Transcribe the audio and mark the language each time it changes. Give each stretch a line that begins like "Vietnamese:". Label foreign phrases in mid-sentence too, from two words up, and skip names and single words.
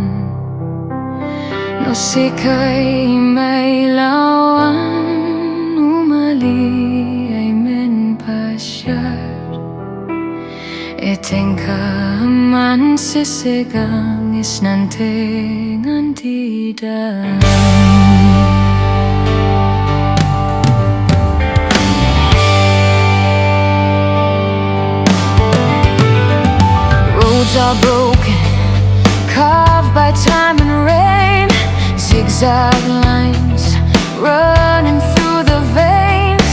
Kankanaey: No sikay may lawan, umali ay menpasyar. Itengka man sisigang isnanteng antidan.
English: Roads are broken, carved by time and rain. Zigzag lines running through the veins.